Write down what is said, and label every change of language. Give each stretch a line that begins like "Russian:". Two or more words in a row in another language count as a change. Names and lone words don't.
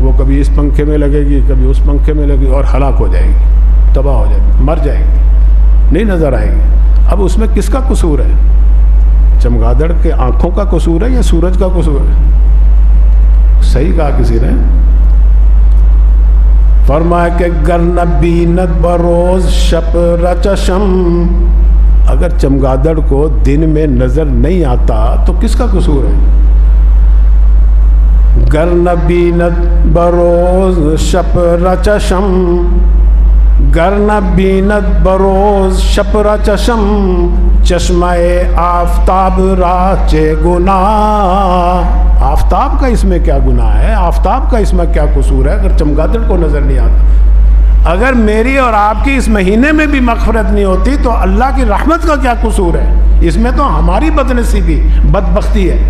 Urdu: وہ کبھی اس پنکھے میں لگے گی، کبھی اس پنکھے میں لگے گی اور ہلاک ہو جائے گی، تباہ ہو جائے گی، مر جائے گی، نہیں نظر آئے گی. اب اس میں کس کا قصور ہے؟ چمگادڑ کے آنکھوں کا قصور ہے یا سورج کا قصور ہے؟ صحیح کہا کسی نے، فرمایا کہ
Persian: گر نہ بیند بروز شب رچشم.
Urdu: اگر چمگادڑ کو دن میں نظر نہیں آتا تو کس کا قصور ہے؟
Persian: گر نہ بیند بروز شب رچشم، گر نہ بیند بروز شب رچشم، چشمہ آفتاب را چے گناہ.
Urdu: آفتاب کا اس میں کیا گناہ ہے؟ آفتاب کا اس میں کیا قصور ہے اگر چمگادڑ کو نظر نہیں آتا؟ اگر میری اور آپ کی اس مہینے میں بھی مغفرت نہیں ہوتی تو اللہ کی رحمت کا کیا قصور ہے؟ اس میں تو ہماری بدنصیبی، بدبختی ہے.